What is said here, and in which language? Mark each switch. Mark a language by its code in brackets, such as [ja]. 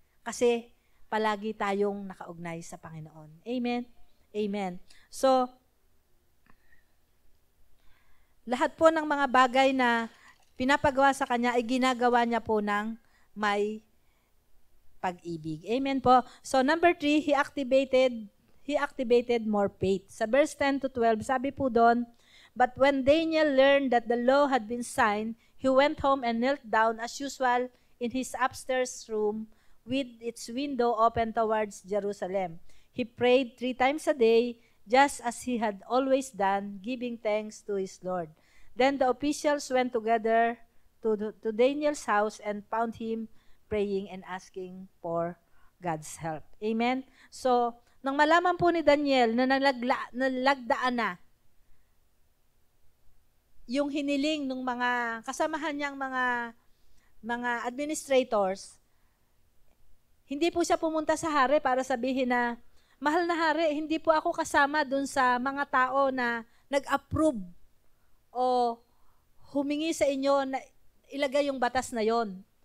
[tl] Kasi palagi tayong nakaugnay sa Panginoon. Amen? Amen. So, lahat po ng mga bagay na pinapagawa sa kanya ay ginagawa niya po ng may pag-ibig. Amen po. [en] So number 3, he activated more faith. [tl] Sa verse 10 to 12, sabi po doon, [en] but when Daniel learned that the law had been signed, he went home and knelt down as usual in his upstairs room with its window open towards Jerusalem. He prayed 3 times a day, just as he had always done, giving thanks to his Lord. Then the officials went together to Daniel's house and found him praying and asking for God's help. Amen? [tl] So, nang malaman po ni Daniel na nalagdaan na yung hiniling ng mga kasamahan niyang mga administrators, hindi po siya pumunta sa hari para sabihin na, mahal na hari, hindi po ako kasama dun sa mga tao na nag-approve o humingi sa inyo na ilagay yung batas na yon.